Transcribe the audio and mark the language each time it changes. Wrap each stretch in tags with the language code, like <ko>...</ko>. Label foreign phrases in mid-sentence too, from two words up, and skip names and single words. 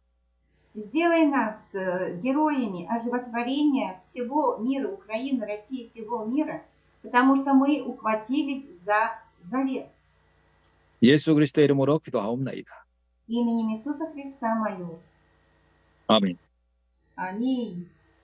<ru>Сделай нас героями оживотворения всего мира, Украины, России, всего мира, потому что мы ухватились за завет.</ru> <ko>예수 그리스도의 이름으로 기도하옵나이다.</ko> <ru>Именем Иисуса Христа молюсь.</ru> <ko>아멘.</ko> <ru>Аминь.</ru>